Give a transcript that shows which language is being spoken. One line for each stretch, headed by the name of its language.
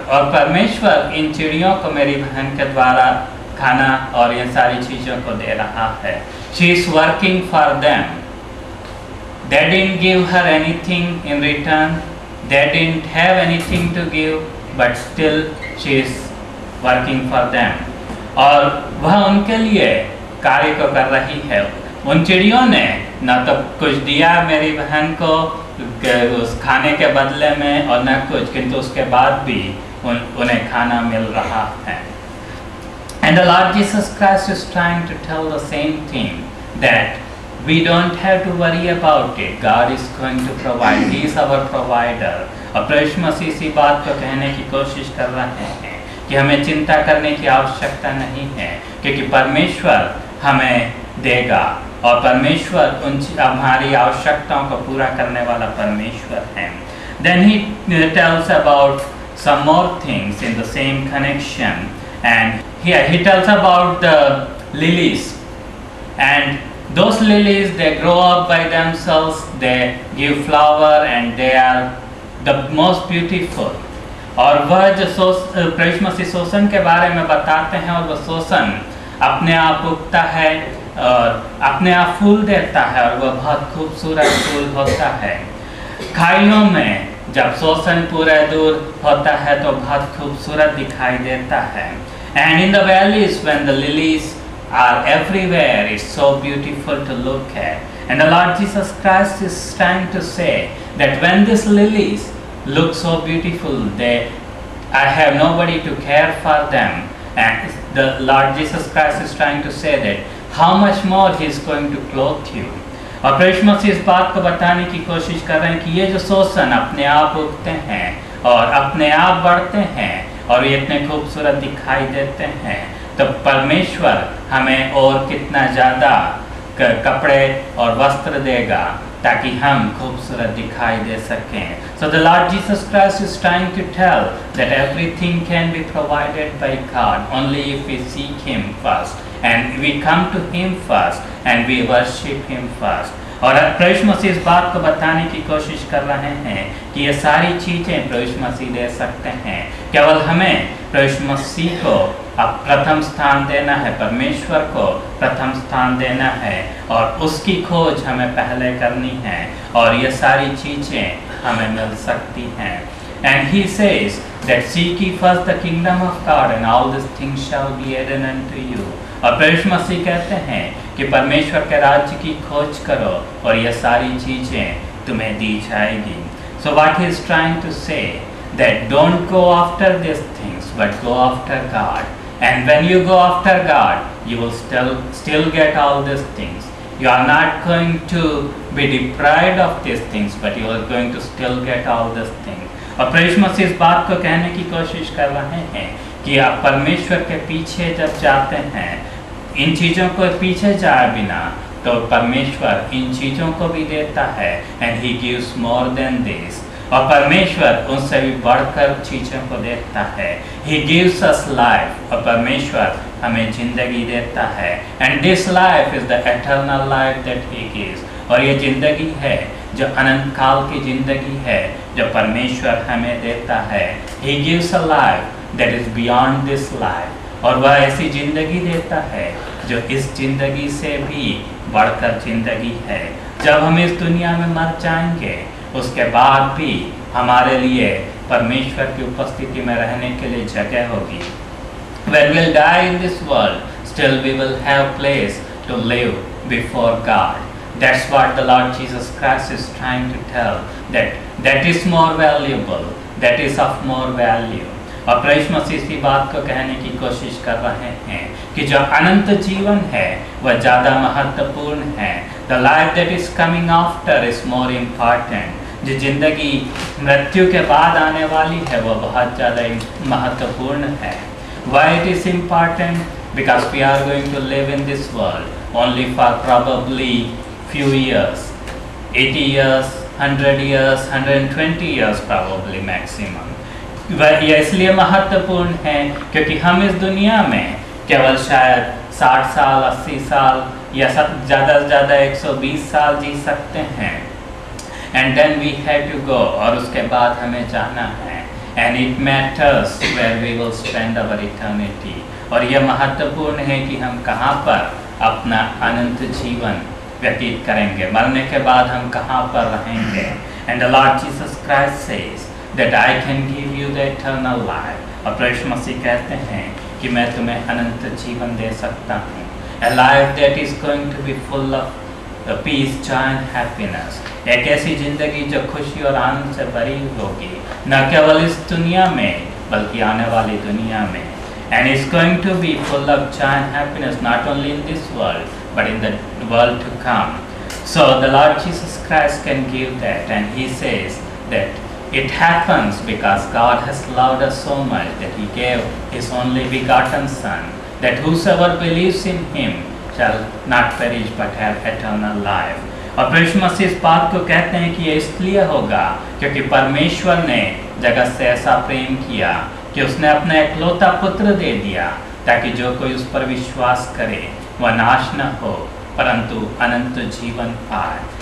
Hindi: और परमेश्वर इन चिड़ियों को मेरी बहन के द्वारा खाना और ये सारी चीज़ों को दे रहा है.
English: She is working for them. They didn't give her anything in return. They didn't have anything to give, but still she is working for them.
Hindi: और वह उनके लिए कार्य को कर रही है. उन चिड़ियों ने न तो कुछ दिया मेरी बहन को उस खाने के बदले में और न कुछ, किंतु उसके बाद भी उन्हें खाना मिल रहा है.
English: And the Lord Jesus Christ is trying to tell the same thing, that we don't have to worry about it. God is going to provide. He is our provider.
Hindi: और प्रभु यीशु मसीह इसी बात को कहने की कोशिश कर रहे हैं कि हमें चिंता करने की आवश्यकता नहीं है, क्योंकि परमेश्वर हमें देगा और परमेश्वर हमारी आवश्यकताओं को पूरा करने वाला परमेश्वर है.
English: Then he tells about some more things in the same connection, and here he tells about the lilies. And those lilies, they grow up by themselves, they give flower and they are the most beautiful.
Hindi: और वह जो प्रभु यीशु मसीह शोषण के बारे में बताते हैं, और वह शोषण अपने आप उगता है और अपने आप फूल देता है, और वह बहुत खूबसूरत फूल होता है. खाइयों में जब शोषण पूरा दूर होता है तो बहुत खूबसूरत दिखाई देता है.
English: And in the valleys, when the lilies are everywhere, it's so beautiful to look at. And the Lord Jesus Christ is trying to say that when these lilies look so beautiful, I have nobody to care for them. And the Lord Jesus Christ is trying to say that how much more He is going to clothe you.
Hindi: और प्रभु यीशु मसीह इस बात को बताने की कोशिश कर रहे हैं कि ये जो शोषण अपने आप उगते हैं और अपने आप बढ़ते हैं और ये इतने खूबसूरत दिखाई देते हैं, तो परमेश्वर हमें और कितना ज़्यादा कपड़े और वस्त्र देगा ताकि हम खूबसूरत दिखाई दे सकें.
English: So the Lord Jesus Christ is trying to tell that everything can be provided by God only if we seek Him first and we come to Him first and we worship Him first.
Hindi: और प्रभु यीशु मसीह इस बात को बताने की कोशिश कर रहे हैं कि ये सारी चीज़ें प्रभु यीशु मसीह दे सकते हैं. केवल हमें प्रभु यीशु मसीह को अब प्रथम स्थान देना है, परमेश्वर को प्रथम स्थान देना है और उसकी खोज हमें पहले करनी है और ये सारी चीज़ें हमें मिल सकती हैं.
English: And He says that seek ye first the kingdom of God and all these things shall be added unto you.
Hindi: और प्रभु यीशु मसीह कहते हैं कि परमेश्वर के राज्य की खोज करो और ये सारी चीज़ें तुम्हें दी जाएगी.
English: So what He is trying to say that don't go after these things but go after God. And when you go after God, you will still get all these things. You are not going to be deprived of these things, but you are going to still get all these things.
Hindi: और प्रभु यीशु मसीह इस बात को कहने की कोशिश कर रहे हैं कि आप परमेश्वर के पीछे जब जाते हैं, इन चीज़ों को पीछे जाए बिना, तो परमेश्वर इन चीज़ों को भी देता है,
English: And he gives more than this.
Hindi: और परमेश्वर उनसे भी बढ़कर चीज़ों को देता है।
English: he gives us life,
Hindi: और परमेश्वर हमें जिंदगी देता है,
English: And this life is the eternal life that he gives.
Hindi: और ये जिंदगी है जो अनंत काल की जिंदगी है जो परमेश्वर हमें देता है।
English: he gives a life that is beyond this life,
Hindi: और वह ऐसी जिंदगी देता है जो इस जिंदगी से भी बढ़कर जिंदगी है। जब हम इस दुनिया में मर जाएंगे, उसके बाद भी हमारे लिए परमेश्वर की उपस्थिति में रहने के लिए जगह होगी।
English: When we'll die in this world, still we will have place to live before God. That's what the Lord Jesus Christ is trying to tell, that is more valuable, that is of more value.
Hindi: और प्रभु मसीह इसी बात को कहने की कोशिश कर रहे हैं कि जो अनंत जीवन है वह ज़्यादा महत्वपूर्ण है।
English: The life that is coming after is more important.
Hindi: जो जिंदगी मृत्यु के बाद आने वाली है वह बहुत ज़्यादा महत्वपूर्ण है।
English: Why it is important? Because we are going to live in this world only for probably few years, 80 years, 100 years, 120 years probably maximum.
Hindi: वह यह इसलिए महत्वपूर्ण है क्योंकि हम इस दुनिया में केवल शायद 60 साल, 80 साल या ज़्यादा से ज़्यादा 120 साल जी सकते हैं।
English: and then we have to go,
Hindi: और उसके बाद हमें जाना है।
English: and it matters where we will spend our eternity,
Hindi: और यह महत्वपूर्ण है कि हम कहाँ पर अपना अनंत जीवन व्यतीत करेंगे, मरने के बाद हम कहाँ पर रहेंगे।
English: And the Lord Jesus Christ says that I can give you the eternal life.
Hindi: और प्रभु मसीह कहते हैं कि मैं तुम्हें अनंत जीवन दे सकता हूँ।
English: A life that is going to be full of peace, joy and happiness.
Hindi: एक ऐसी जिंदगी जो खुशी और आनंद से भरी होगी, न केवल इस दुनिया में बल्कि आने वाली दुनिया में।
English: And it's going to be full of joy and happiness not only in this world but in the world to come. So the Lord Jesus Christ can give that, and He says that it happens because God has loved us so much that He gave His only begotten Son, that whosoever believes in Him shall not perish but have eternal life.
Hindi: और प्रभु मसीह इस बात को कहते हैं कि ये इसलिए होगा क्योंकि परमेश्वर ने जगत से ऐसा प्रेम किया कि उसने अपना एकलौता पुत्र दे दिया, ताकि जो कोई उस पर विश्वास करे वह नाश न हो परंतु अनंत जीवन पाए।